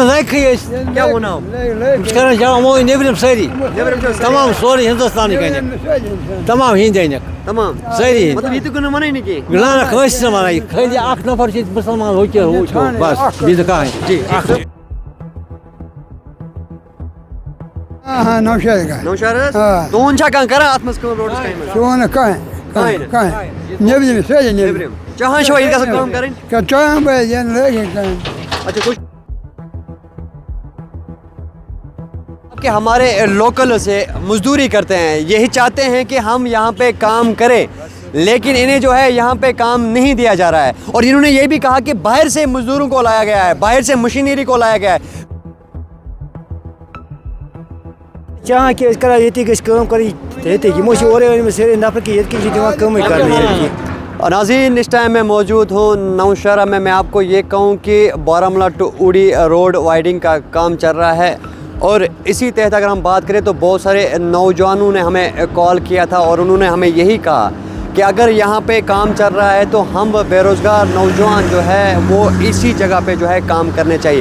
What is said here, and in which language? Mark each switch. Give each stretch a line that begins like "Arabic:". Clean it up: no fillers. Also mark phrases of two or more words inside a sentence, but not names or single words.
Urdu: کیا وہ نام تمام سوری ہندوستان تمام ہند تمام ساری مطلب یہ تو کوئی منع ہی نہیں کی
Kashmiri: کٲنٛسہِ نہٕ وَنان خٲلی اکھ نفر چھُ مُسلمان ہُہ چھُ بس بیٚیہِ کٕہۭنۍ
Urdu: جی نوشاد
Kashmiri: نوشہر تُہُنٛد چھا کانٛہہ کران اَتھ منٛز کٲم روڈَس کامہِ منٛز کہیں نیبرِم سٲری نیبرِم نیبرِم چاہان چھِوا ییٚتہِ گژھن کٲم کَرٕنۍ چاہان بہٕ ین لٲگِتھ کہیں
Urdu: اچھا کچھ کہ ہمارے لوکل سے مزدوری کرتے ہیں یہی چاہتے ہیں کہ ہم یہاں پہ کام کریں لیکن انہیں جو ہے یہاں پہ کام نہیں دیا جا رہا ہے اور انہوں نے یہ بھی کہا کہ باہر سے مزدوروں کو لایا گیا ہے باہر سے مشینری کو لایا گیا ہے
Kashmiri: چاہان کہ أسۍ کرو ییٚتی گژھِ کٲم کَرٕنۍ ییٚتی یِمو چھِ اورَے أنۍمٕتۍ سٲری نفر کہ ییٚتہِ کِنۍ چھِ دِوان کٲمٕے کرنہٕ
Urdu: اور ناظرین اس ٹائم میں موجود ہوں نوشہرہ میں آپ کو یہ کہوں کہ بارہمولہ ٹو اوڑی روڈ وائڈنگ کا کام چل رہا ہے اور اسی تحت اگر ہم بات کریں تو بہت سارے نوجوانوں نے ہمیں کال کیا تھا اور انہوں نے ہمیں یہی کہا کہ اگر یہاں پہ کام چل رہا ہے تو ہم بے روزگار نوجوان جو ہے وہ اسی جگہ پہ جو ہے کام کرنے چاہیے.